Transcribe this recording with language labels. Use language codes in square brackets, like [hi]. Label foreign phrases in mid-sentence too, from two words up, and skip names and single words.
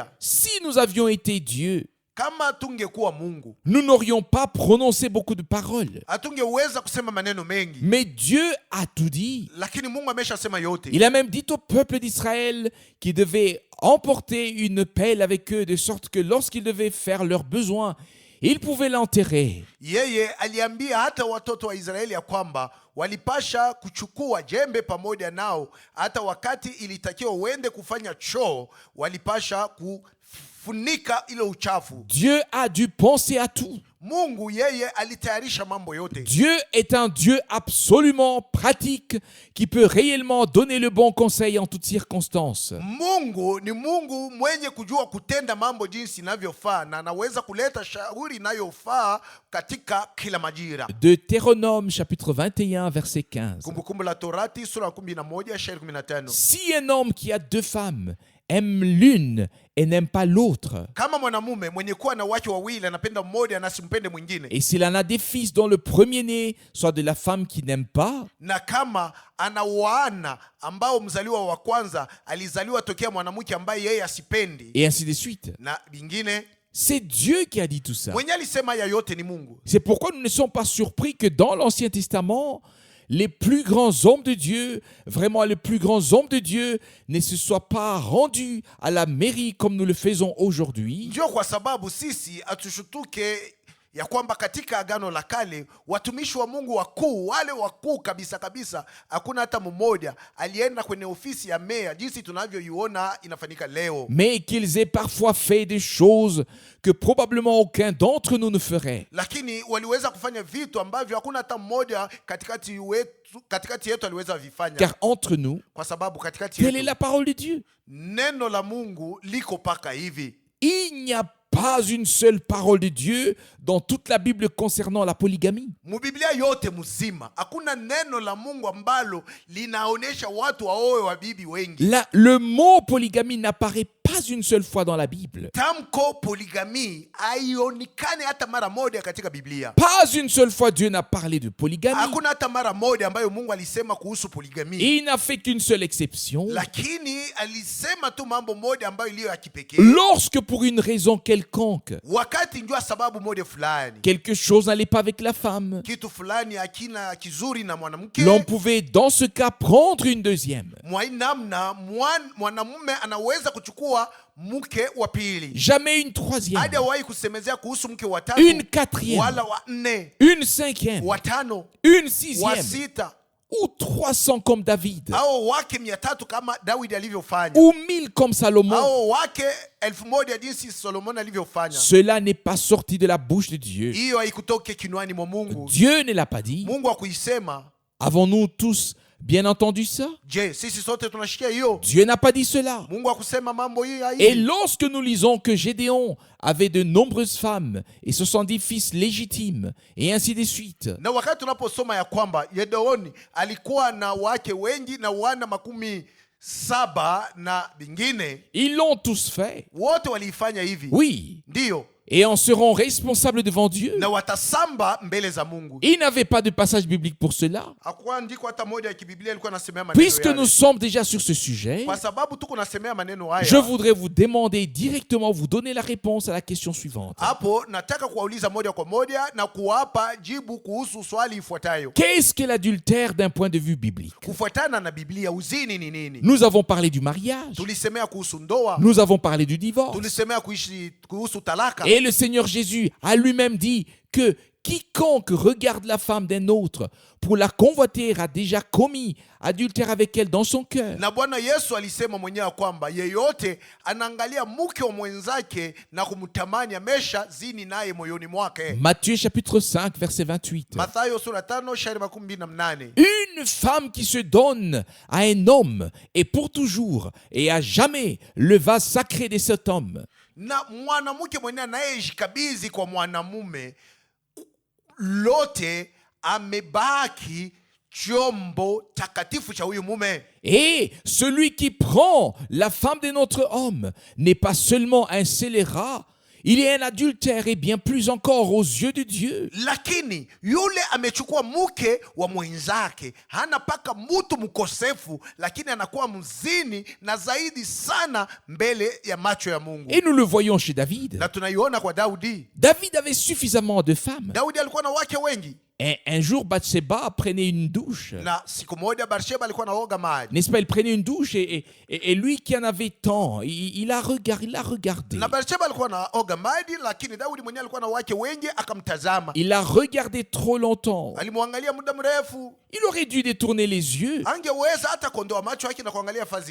[fr] Si nous avions été Dieu, [sw] Kama tungekuwa Mungu, [fr] nous n'aurions pas prononcé beaucoup de paroles. [sw] hatungeweza kusema maneno mengi. [fr] Mais Dieu a tout dit. [sw] Lakini Mungu ameshasema yote. [fr] Il a même dit au peuple d'Israël qu'ils devaient emporter une pelle avec eux, de sorte que lorsqu'ils devaient faire leurs besoins, Il pouvait l'enterrer. [sw] Yeye aliambia hata watoto wa Israeli ya kwamba walipasha kuchukua jembe pamoja nao, hata wakati ilitakiwa uende kufanya choo walipasha kufunika ile uchafu. [fr] Dieu a dû penser à tout. [sw] Mungu yeye alitayarisha mambo yote. [fr] Dieu est un Dieu absolument pratique qui peut réellement donner le bon conseil en toutes circonstances. [sw] Mungu ni Mungu mwenye kujua kutenda mambo jinsi inavyofaa na anaweza kuleta shauri inayofaa katika kila majira. [fr] Deutéronome chapitre 21 verset 15. [sw] Kumbukumbu la Torati sura ya 11 shairi 15. [fr] Si un homme qui a deux femmes aime l'une et n'aime pas l'autre, [sw] Kama mwanamume mwenye kuwa na wake wawili anapenda mmoja na asimpende mwingine, [fr] et s'il en a des fils dont le premier-né soit de la femme qui n'aime pas, [sw] na kama ana wana ambao mzaliwa wa kwanza alizaliwa tokea mwanamke ambaye yeye asipendi [fr] et ainsi de suite, [sw] na vingine, [fr] c'est Dieu qui a dit tout ça. [sw] mwenye alisema ya yote ni Mungu. [fr] C'est pourquoi nous ne sommes pas surpris que dans l'Ancien Testament, les plus grands hommes de Dieu, vraiment les plus grands hommes de Dieu, ne se soient pas rendus à la mairie comme nous le faisons aujourd'hui. [sw] Ndio kwa sababu sisi atushutuke ya kwamba katika Agano la Kale watumishi wa Mungu wakuu, wale wakuu kabisa kabisa, hakuna hata mmoja alienda kwenye ofisi ya meya jinsi tunavyoiona inafanyika leo, [fr] Mais qu'ils aient parfois fait des choses que probablement aucun d'entre nous ne ferait. [sw] lakini waliweza kufanya vitu ambavyo hakuna hata mmoja katikati yetu aliweza vifanya. [fr] Car entre nous, [sw] Kwa sababu katikati [fr] telle est [sw] yetu [fr] la parole de Dieu. [sw] neno la Mungu liko paka hivi. [fr] Il n'y a pas une seule parole de Dieu dans toute la Bible concernant la polygamie. [sw] Mubiblia yote mzima hakuna neno la Mungu ambalo linaonesha watu waoe wabibi wengi. [fr] Le mot polygamie n'apparaît pas une seule fois dans la Bible. [sw] Tamko poligami haionekane hata mara moja katika Biblia. [fr] Pas une seule fois Dieu n'a parlé de polygamie. [sw] Hakuna hata mara moja ambayo Mungu alisema kuhusu poligami. [fr] Il n'a fait qu'une seule exception. [sw] Lakini alisema tu mambo moja ambayo iliyo ya kipekee. [fr] Lorsque pour une raison quelconque, [sw] Wakati njua sababu moja fulani, [fr] quelque chose n'allait pas avec la femme, [sw] kitu fulani hakina kizuri na mwanamke, [fr] l'on pouvait dans ce cas prendre une deuxième. [sw] mwainamna mwanamume anaweza kuchukua mke wa pili. [fr] Jamais une troisième, [sw] Hajawahi kusemezea kuhusu mke wa tatu, [fr] une quatrième, [sw] wala wa nne, [fr] une cinquième, [sw] wa tano, [fr] une [sw] wa [fr] sixième, [sw] sita, [fr] ou 300 comme David, [sw] au wake 300 kama Daudi alivyofanya, [fr] ou 1000 comme Salomon. [sw] au wake 1000 jinsi Solomon alivyofanya. [fr] Cela n'est pas sorti de la bouche de Dieu. [sw] Hiyo haikutoke kinwani mwa Mungu. [fr] Dieu ne l'a pas dit. [sw] Mungu hakuisema. [fr] Avons-nous tous bien entendu ça? [sw] Je, sisi sote tunashikia hiyo? [fr] Dieu n'a pas dit cela. [sw] Mungu hakusema mambo hiyo ya [fr] Et [sw] hivi. [fr] lorsque nous lisons que Gédéon avait de nombreuses femmes et 70 fils légitimes, et ainsi de suite, [sw] Na wakati tunaposoma ya kwamba Gedeoni alikuwa na wake wengi na wana 7 na vingine, [fr] ils l'ont tous fait. [sw] wote waliifanya hivi. [fr] Oui. [sw] Ndiyo. [fr] Et en seront responsables devant Dieu. [sw] Na watasamba mbele za Mungu. [fr] Il n'avait pas de passage biblique pour cela. [sw] Hakuandiko hata moja ya kibiblia ilikuwa nasemea maneno [fr] Puisque [sw] yale. [fr] nous sommes déjà sur ce sujet, [sw] Kwa sababu tuko nasemea maneno [fr] je [sw] haya, [fr] voudrais vous demander directement, vous donner la réponse à la question suivante. [sw] hapo nataka kuwauliza moja kwa moja na kuwapa jibu kuhusu swali ifuatayo. [fr] Qu'est-ce que l'adultère d'un point de vue biblique? [sw] Kufuatana na Biblia, uzini ni nini? [fr] Nous avons parlé du mariage, [sw] Tulisemea kuhusu ndoa, [fr] nous avons parlé du divorce. [sw] tulisemea kuhusu talaka. [fr] Et le Seigneur Jésus a lui-même dit que quiconque regarde la femme d'un autre pour la convoiter a déjà commis adultère avec elle dans son cœur. [sw] Na Bwana Yesu alisema mwenyewe kwamba yeyote anaangalia mke wa mwenzake na kumtamani amesha zini naye moyoni mwake. [fr] Matthieu chapitre 5 verset 28. [sw] Mathayo sura 5 shairi 28. [fr] Une femme qui se donne à un homme et pour toujours et à jamais le vase sacré de cet homme. [sw] Na mwanamke mwenyewe anayejikabidhi kwa mwanamume lote amebaki chombo takatifu cha huyu mume. [fr] Et celui qui prend la femme de notre homme n'est pas seulement un scélérat, il est un adultère et bien plus encore aux yeux de Dieu. [sw] Lakini yule amechukua mke wa mwenzake hana paka mtu mkosefu, lakini anakuwa mzini na zaidi sana mbele ya macho ya Mungu. [fr] Et nous le voyons chez David. [sw] Na tunaiona kwa Daudi. [fr] David avait suffisamment de femmes. [sw] Daudi alikuwa na wake wengi. [fr] Un jour, Bathsheba prenait une douche. [sw] Na siku moja Barsheba alikuwa anaoga maji, [fr] N'est-ce pas? Il prenait une douche et lui qui en avait tant, il a regardé. [sw] na Barsheba alikuwa anaoga maji, lakini Daudi mwenyewe alikuwa na wake wengi, akamtazama. [fr] Il a regardé trop longtemps. [sw] Alimwangalia muda mrefu, [fr] Il aurait dû détourner les yeux. [sw] angeweza hata kondoa macho yake na kuangalia fazi